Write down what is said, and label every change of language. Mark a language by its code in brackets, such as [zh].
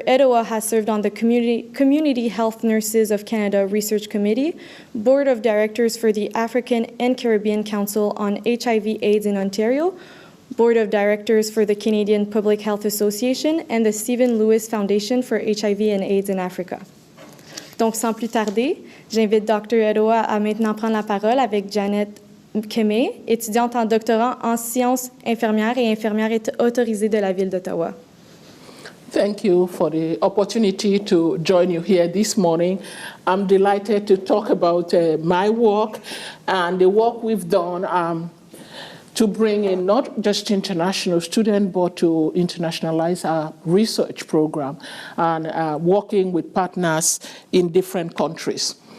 [en] Eroa has served on the Community Health Nurses of Canada Research Committee, Board of Directors for the African and Caribbean Council on HIV/AIDS in Ontario, Board of Directors for the Canadian Public Health Association, and the Stephen Lewis Foundation for HIV and AIDS in Africa. [fr] Donc, sans plus tarder, j'invite Dr. Eroa à maintenant prendre la parole avec Janet Kemé, étudiante en doctorat en sciences infirmières et infirmière autorisée de la Ville d'Ottawa. [en] Thank you for the opportunity to join you here this morning. I'm delighted to talk about my work and the work we've done to bring in not just international students, but to internationalize our research program and working with partners in different countries.